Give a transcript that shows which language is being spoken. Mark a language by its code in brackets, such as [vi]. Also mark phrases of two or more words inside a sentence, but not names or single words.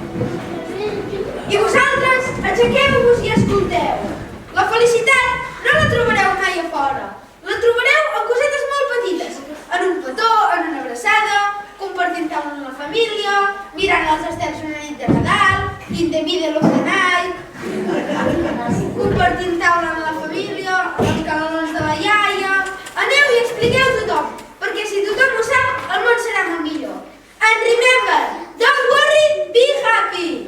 [ca] I vosaltres, aixequeu-vos i escolteu. La felicitat no la trobareu mai a fora. La trobareu en cosetes molt petites. En un petó, en una abraçada, compartint taula amb la família, mirant els estels una nit de Nadal, [en] in the middle of the night, [ca] compartint taula amb la família, amb els canelons de la iaia. Aneu i expliqueu a tothom, perquè si tothom ho sap, el món serà molt millor. [en] And remember, don't worry, be happy!